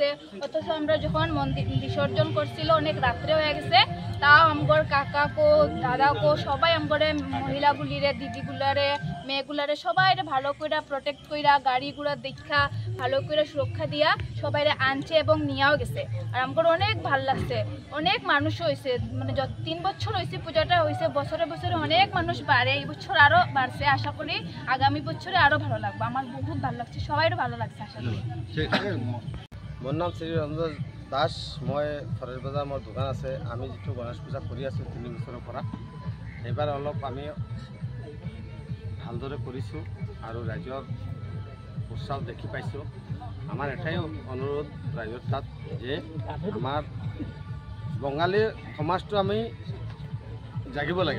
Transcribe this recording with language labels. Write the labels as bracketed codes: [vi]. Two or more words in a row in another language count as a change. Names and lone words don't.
[bn] অথচ আমরা যখন মন্দির বিসর্জন করছিল অনেক রাত্রে হয়ে গেছে, তাও আমার কাকাকো দাদাকো সবাই আমার মহিলাগুলিরে দিদিগুলারে মেয়েগুলারে সবাই ভালো করে প্রটেক্ট কইরা গাড়ি ঘোড়া দেখা ভালো করে সুরক্ষা দিয়া সবাই আনছে এবং নিয়েও গেছে। আর আমার অনেক ভাল লাগছে। অনেক মানুষ হয়েছে, মানে 3 বছর হয়েছে পূজাটা হয়েছে, বছরে বছরে অনেক মানুষ বাড়ে। এই বছর আরও বাড়ছে, আশা করি আগামী বছরে আরও ভালো লাগবে। আমার বহুত ভালো লাগছে, সবাইরও ভালো লাগছে আশা করি। [as] মোৰ নাম শ্ৰী ৰঞ্জন দাস। মই ফৰেষ্ট বজাৰ মোৰ দোকান আছে। আমি যিটো গণেশ পূজা কৰি আছোঁ 3 বছৰৰ পৰা, এইবাৰ অলপ আমি ভালদৰে কৰিছোঁ আৰু ৰাইজৰ উৎসাহ দেখি পাইছোঁ। আমাৰ এটাই অনুৰোধ ৰাইজৰ তাত যে আমাৰ বঙালীৰ সমাজটো আমি জাগিব লাগে।